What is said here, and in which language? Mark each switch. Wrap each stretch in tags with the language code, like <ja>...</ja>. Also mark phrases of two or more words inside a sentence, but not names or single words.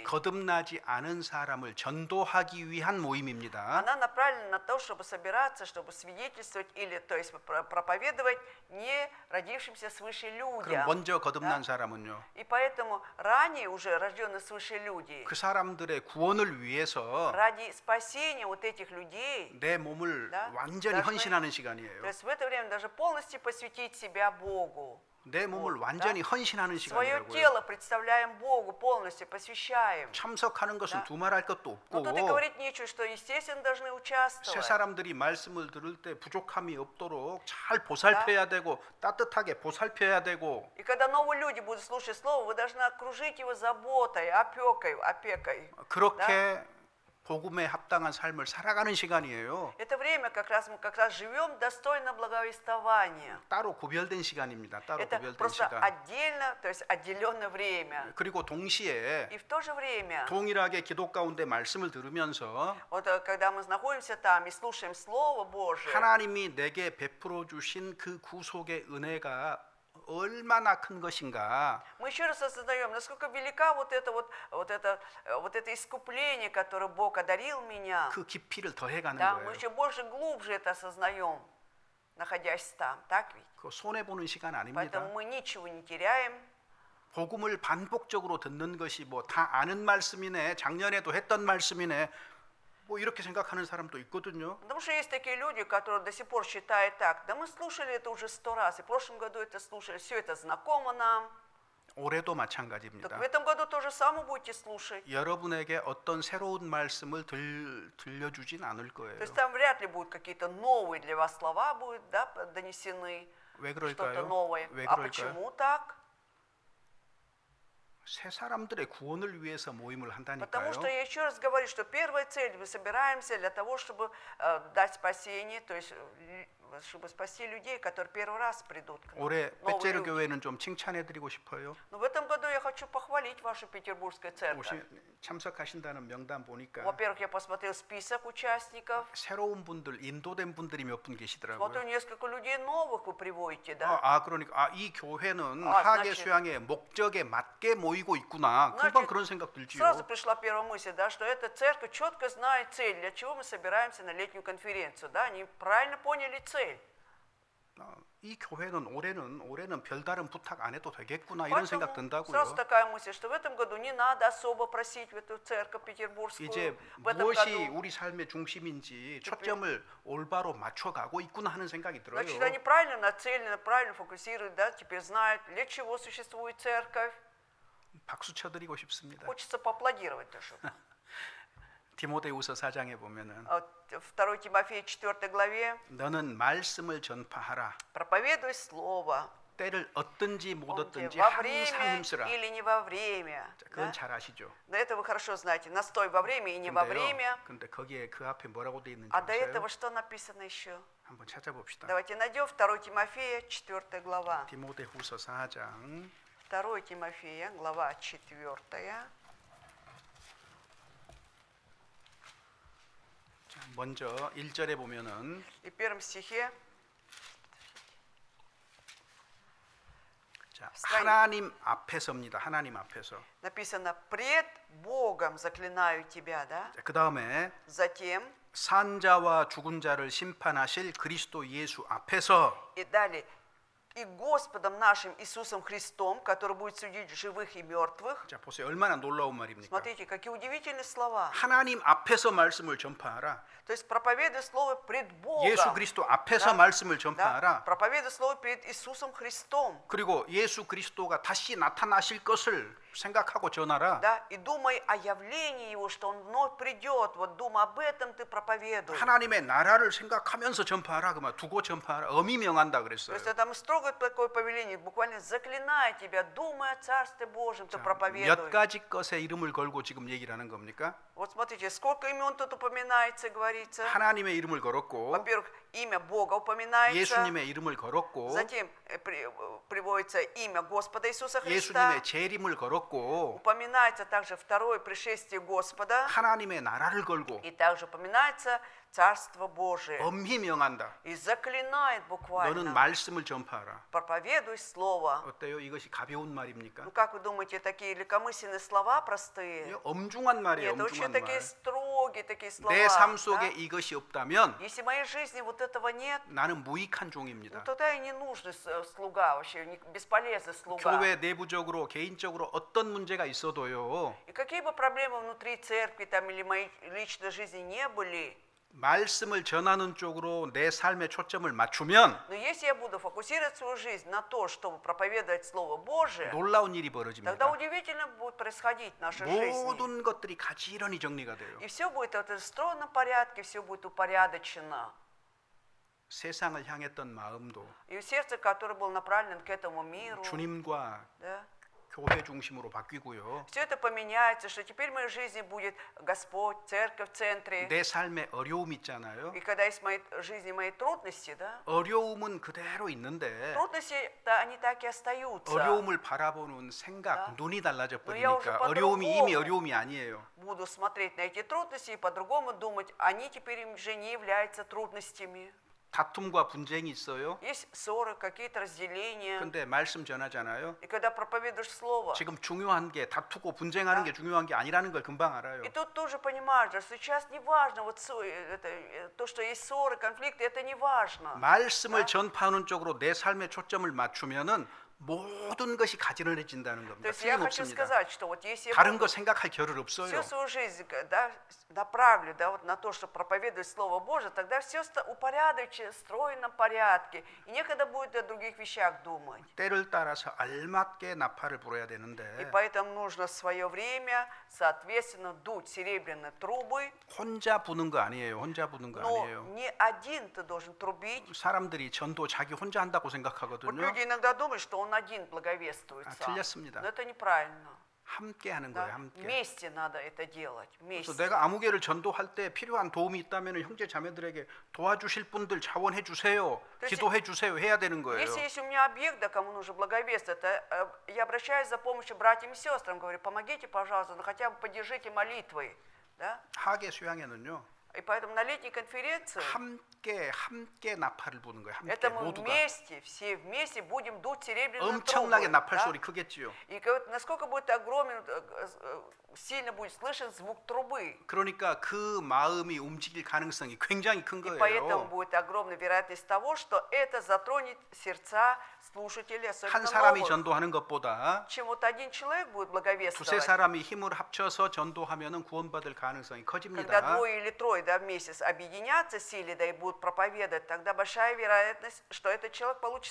<ko>거듭나지 않은 사람을 전도하기 위한 모임입니다.</ko> <ru>она направлена на то, чтобы собираться, чтобы свидетельствовать или, то есть, проповедовать не родившимся свыше</ru> <ko>그럼</ko> <ru>людям.</ru> <ko>먼저 거듭난 사람은요.</ko> <ru>И поэтому ранее уже рожденные свыше люди,</ru> <ko>그 사람들의 구원을 위해서</ko> <ru>ради спасения вот этих людей,</ru> <ko>내 몸을</ko> <ru>Да?</ru> <ko>완전히</ko> <ru>должны-</ru> <ko>헌신하는 시간이에요.</ko> <ru>то есть в это время даже полностью посвятить себя Богу.</ru> <ko>내 몸을</ko> <ru>Вот,</ru> <ko>완전히</ko> <ru>да?</ru> <ko>헌신하는</ko> <ru>Свое</ru> <ko>시간이라고요.</ko> <ru>тело представляем Богу, полностью посвящаем.</ru> <ko>참석하는 것은</ko> <ru>Да?</ru> <ko>두말할 것도</ko> <ru>Но тут и</ru> <ko>없고</ko> <ru>говорить нечего, что, естественно, должны</ru> <ko>새</ko> <ru>участвовать.</ru> <ko>사람들이 말씀을 들을 때 부족함이 없도록 잘 보살펴야 되고 따뜻하게 보살펴야 되고</ko> <ru>И когда новые люди будут слушать Слово, вы должны окружить его заботой, опекой.</ru> <ko>그렇게 복음에 합당한 삶을 살아가는 시간이에요.</ko> <ru>Это время мы как раз живем достойно благовествования.</ru> <ko>따로 구별된 시간입니다. 따로</ko> <ru>Это</ru> <ko>구별된</ko> <ru>просто</ru> <ko>시간.</ko> <ru>отдельно, то есть отделенное время.</ru> <ko>그리고 동시에</ko> <ru>И в то же время,</ru> <ko>동일하게 기도 가운데 말씀을 들으면서</ko> <ru>вот когда мы находимся там и слушаем Слово Божие,</ru> <ko>하나님이 내게 베풀어 주신 그 구속의 은혜가 얼마나 큰 것인가.</ko> <ru>мы еще раз осознаем, насколько велика вот это искупление, которое Бог одарил меня.</ru> <ko>그 깊이를 더해가는</ko> <ru>Да, мы</ru> <ko>거예요.</ko> <ru>еще больше, глубже это осознаем, находясь там, так ведь?</ru> <ko>그 손해 보는 시간 아닙니다.</ko> <ru>Поэтому мы ничего не теряем.</ru> <ko>복음을 반복적으로 듣는 것이 뭐 다 아는 말씀이네, 작년에도 했던 말씀이네, 뭐 이렇게 생각하는 사람도 있거든요.</ko> <ru>Потому что есть такие люди, которые до сих пор считают так, да мы слушали это уже 100 раз, и в прошлом году это слушали, все это знакомо нам.</ru> <ko>올해도</ko> <ru>Так</ru> <ko>마찬가지입니다.</ko> <ru>в этом году то же самое будете слушать.</ru> <ko>여러분에게 어떤 새로운 말씀을 들려주진 않을</ko> <ru>То</ru> <ko>거예요.</ko> <ru>есть там вряд ли будут какие-то новые для вас слова будут, да, донесены,</ru> <ko>왜</ko> <ru>что-то</ru> <ko>그럴까요?</ko> <ru>новое.</ru> <ko>왜</ko> <ru>А</ru> <ko>그럴까요?</ko> <ru>почему так?</ru> <ko>새 사람들의 구원을 위해서 모임을</ko> <ru>Потому</ru> <ko>한다니까요.</ko> <ru>что я еще раз говорю, что первая цель, мы собираемся для того, чтобы дать спасение, то есть чтобы спасти людей, которые первый раз придут к нам.</ru> <ko>올해</ko> <ru>Новые</ru> <ko>베제르</ko> <ru>люди.</ru> <ko>교회는 좀 칭찬해드리고 싶어요.</ko> <ru>Но в этом году я хочу похвалить вашу петербургскую церковь.</ru> <ko>참석하신다는 명단 보니까</ko> <ru>Во-первых, я посмотрел список участников.</ru> <ko>새로운 분들, 인도된 분들이 몇 분</ko> <ru>Смотрю,</ru> <ko>계시더라고요.</ko> <ru>несколько людей новых вы приводите, да?</ru> <ko>그러니까 이 교회는 아, 하계</ko> <ru>значит-</ru> <ko>수양의 목적에 맞게 모이고 있구나. 금방</ko> <ru>Значит,</ru> <ko>그런 생각 들지요.</ko> <ru>Сразу пришла первая мысль, да, что эта церковь четко знает цель, для чего мы собираемся на летнюю конференцию, да? Они правильно поняли цель.</ru> <ko>이 교회는 올해는 별다른 부탁 안 해도 되겠구나 이런 생각</ko> <ru>Поэтому</ru> <ko>든다고요.</ko> <ru>сразу такая мысль, что в этом году не надо особо просить в эту церковь петербургскую.</ru> <ko>이제</ko> <ru>В этом</ru> <ko>무엇이</ko> <ru>году,</ru> <ko>우리 삶의 중심인지 초점을 올바로 맞춰가고 있구나 하는 생각이 들어요.</ko> <ru>значит, они правильно нацелены, правильно фокусируют, да, теперь знают, для чего существует церковь.</ru> <ko>박수 쳐드리고 싶습니다.</ko> <ru>Хочется поаплодировать даже.</ru> <ko>디모데후서 4장에 보면은</ko> <ru>2 Тимофея 4 главе</ru> <ko>너는 말씀을 전파하라.</ko> <ru>проповедуй слово.</ru> <ko>때를 얻든지 못</ko> <ru>Помните,</ru> <ko>얻든지</ko> <ru>во</ru> <ko>항상</ko> <ru>время</ru> <ko>힘쓰라.</ko> <ru>или не во время.</ru> <ko>자, 그건</ko> <ru>Да?</ru> <ko>잘 아시죠.</ko> <ru>Но это вы хорошо знаете. Настой во время и не во время.</ru> <ko>근데 거기에 그 앞에 뭐라고 돼 있는지</ko> <ru>А до</ru> <ko>아세요?</ko> <ru>этого что написано еще?</ru> <ko>한번 찾아봅시다.</ko> <ru>Давайте найдем 2 Тимофея 4 глава.</ru> <ko>디모데후서 4장</ko> <ru>2 Тимофея, глава 4.</ru> <ko>자, 먼저 1절에 보면은</ko> <ru>И в первом стихе</ru> <ko>자,</ko> <ru>страни-</ru> <ko>하나님 앞에서입니다. 하나님 앞에서.</ko> <ru>написано «Пред Богом заклинаю тебя», да?</ru> <ko>그 다음에</ko> <ru>Затем,</ru> <ko>산자와 죽은 자를 심판하실 그리스도 예수 앞에서</ko> <ru>и далее, «И Господом нашим Иисусом Христом, который будет судить живых и мертвых».</ru> <ko>자, 보세요. 얼마나 놀라운 말입니까?</ko> <ru>Смотрите, какие удивительные слова.</ru> <ko>하나님 앞에서 말씀을 전파하라.</ko> <ru>То есть проповедуй слово пред Богом.</ru> <ko>예수 그리스도 앞에서</ko> <ru>Да?</ru> <ko>말씀을</ko> <ru>Да?</ru> <ko>전파하라.</ko> <ru>Проповедуй слово пред Иисусом Христом.</ru> <ko>그리고 예수 그리스도가 다시 나타나실 것을 생각하고 전하라.</ko> <ru>Да? И думай о явлении Его, что Он вновь придет. Вот думай об этом ты проповедуй.</ru> <ko>하나님의 나라를 생각하면서 전파하라. 그만 두고 전파하라. 엄히 명한다</ko> <ru>То</ru> <ko>그랬어요.</ko> <ru>есть это мы строго такое повеление, буквально заклиная тебя, думай о Царстве Божьем, ты</ru> <ko>몇</ko> <ru>проповедуй.</ru> <ko>가지 것의 이름을 걸고 지금 얘기를 하는 겁니까?</ko> <ru>Вот смотрите, сколько имен тут упоминается, говорится.</ru> <ko>하나님의 이름을 걸었고</ko> <ru>Во-первых, имя Бога упоминается.</ru> <ko>예수님의 이름을 걸었고</ko> <ru>Затем приводится имя Господа Иисуса Христа.</ru> <ko>예수님의 재림을 걸었고</ko> <ru>Упоминается также второе пришествие Господа.</ru> <ko>하나님의 나라를 걸고</ko> <ru>И также упоминается Царство Божие.</ru> <ko>엄히 명한다.</ko> <ru>И заклинает</ru> <ko>너는</ko> <ru>буквально.</ru> <ko>말씀을 전파하라.</ko> <ru>Проповедуй Слово.</ru> <ko>어때요? 이것이 가벼운 말입니까?</ko> <ru>Ну как вы думаете, такие легкомысленные слова простые?</ru> <ko>이게 엄중한 말이에요.</ko> <ru>Нет, очень</ru> <ko>엄중한</ko> <ru>такие</ru> <ko>말.</ko> <ru>строгие такие слова.</ru> <ko>내 삶</ko> <ru>да?</ru> <ko>속에 이것이 없다면</ko> <ru>Если в моей жизни вот этого нет,</ru> <ko>나는 무익한</ko> <ru>ну</ru> <ko>종입니다.</ko> <ru>тогда и не нужный слуга вообще, бесполезный слуга.</ru> <ko>교회 내부적으로 개인적으로 어떤 문제가 있어도요.</ko> <ru>И какие бы проблемы внутри церкви там или моей личной жизни не были,</ru> <ko>말씀을 전하는 쪽으로 내 삶의 초점을 맞추면</ko> <ru>но если я буду фокусировать свою жизнь на то, чтобы проповедовать Слово Божие,</ru> <ko>놀라운 일이</ko> <ru>тогда</ru> <ko>벌어집니다.</ko> <ru>удивительно будет происходить в нашей жизни.</ru> <ko>모든 것들이 가지런히 정리가 돼요.</ko> <ru>И все будет в стройном порядке, все будет упорядочено.</ru> <ko>세상을 향했던 마음도</ko> <ru>И сердце, которое было направлено к этому миру,</ru> <ko>주님과</ko> <ru>да,</ru> <ko>교회 중심으로 바뀌고요.</ko> <ru>все это поменяется, что теперь в моей жизни будет Господь, церковь в центре.</ru> <ko>내 삶에 어려움 있잖아요.</ko> <ru>И когда есть в моей жизни мои трудности, да,</ru> <ko>어려움은 그대로 있는데</ko> <ru>трудности-то они так и остаются.</ru> <ko>어려움을 바라보는 생각,</ko> <ru>Да.</ru> <ko>눈이 달라져</ko> <ru>Но я уже</ru> <ko>버리니까 어려움이 이미</ko> <ru>по-другому</ru> <ko>어려움이 아니에요.</ko> <ru>буду смотреть на эти трудности и по-другому думать, они теперь уже не являются трудностями.</ru> <ko>다툼과 분쟁이 있어요.</ko> <ru>Есть ссоры, какие-то разделения.</ru> <ko>근데 말씀 전하잖아요.</ko> <ru>И когда проповедуешь Слово,</ru> <ko>지금 중요한 게 다투고 분쟁하는 게 중요한 게 아니라는 걸 금방 알아요.</ko> <ru>и тут тоже понимаешь, что сейчас не важно, вот то, что есть ссоры, конфликты, это не важно.</ru> <ko>말씀을 전파하는 쪽으로 내 삶의 초점을 맞추면은 모든 것이 가지런해진다는</ko> <ru>То</ru> <ko>겁니다.</ko> <ru>есть я хочу</ru> <ko>틀림없습니다.</ko> <ru>сказать, что вот если я</ru> <ko>다른</ko> <ru>буду</ru> <ko>거 생각할 겨를 없어요.</ko> <ru>всю свою жизнь да, направлю да, вот на то, чтобы проповедовать Слово Божие, тогда все упорядочено, в стройном порядке. И некогда будет о других вещах думать.</ru> <ko>때를 따라서 알맞게 나팔을 불어야</ko> <ru>И</ru> <ko>되는데</ko> <ru>поэтому нужно в свое время, соответственно, дуть серебряные трубы.</ru> <ko>혼자 부는 거 아니에요. 혼자 부는 거</ko> <ru>Но</ru> <ko>아니에요.</ko> <ru>не один ты должен трубить.</ru> <ko>사람들이 전도 자기 혼자 한다고</ko> <ru>Вот</ru> <ko>생각하거든요.</ko> <ru>люди иногда думают, что он один благовествует</ru> <ko>아,</ko> <ru>сам.</ru> <ko>틀렸습니다.</ko> <ru>Но это неправильно.</ru> <ko>함께 하는</ko> <ru>Да?</ru> <ko>거예요. 함께.</ko> <ru>Вместе надо это делать.</ru> <ko>그래서</ko> <ru>Вместе.</ru> <ko>내가 아무개를 전도할 때 필요한 도움이 있다면 형제 자매들에게 도와주실 분들 자원해 주세요. 그렇지. 기도해 주세요. 해야 되는 거예요.</ko> <ru>Если есть у меня объект, да, кому нужно благовествовать, это я обращаюсь за помощью братьям и сестрам, говорю, помогите, пожалуйста, ну хотя бы поддержите молитвой. Да?</ru> <ko>하계 수양회는요.</ko> <ru>И поэтому на летней конференции</ru> <ko>함께 나팔을 부는 거예요. 함께</ko> <ru>это мы</ru> <ko>모두가.</ko> <ru>вместе, все вместе будем дуть серебряные</ru> <ko>엄청나게</ko> <ru>трубы.</ru> <ko>나팔</ko> <ru>Да?</ru> <ko>소리 크겠지요.</ko> <ru>И насколько будет огромен, сильно будет слышен звук трубы.</ru> <ko>그러니까 그 마음이 움직일 가능성이 굉장히 큰</ko> <ru>И поэтому</ru> <ko>거예요.</ko> <ru>будет огромная вероятность того, что это затронет сердца слушателей, особенно</ru> <ko>한 사람이</ko> <ru>новых.</ru> <ko>전도하는 것보다</ko> <ru>Чем вот один человек будет</ru> <ko>두세</ko> <ru>благовествовать,</ru> <ko>사람이 힘을 합쳐서 전도하면은 구원받을 가능성이</ko> <ru>когда</ru> <ko>커집니다.</ko> <ru>двое или трое, да, вместе объединятся силы, да, и будут проповедовать, тогда большая вероятность, что этот человек получит</ru>